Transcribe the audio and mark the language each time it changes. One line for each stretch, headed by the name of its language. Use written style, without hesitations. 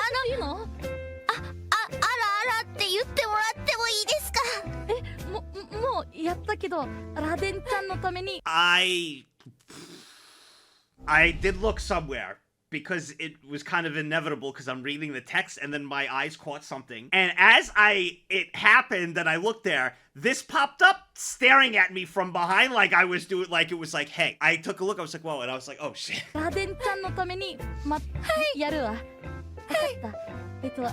Japanese: いいの？あらって言ってもらってもいいですか？もうやったけど、ラデンちゃんのために。
English: I did look somewhere because it was kind of inevitable because I'm reading the text and then my eyes caught something. And as it happened that I looked there, this popped up staring at me from behind like I was doing, like it was like, hey. I took a look, I was like, whoa, and I was like, oh shit.
Japanese: ラデンちゃんのために、やるわ。わかった。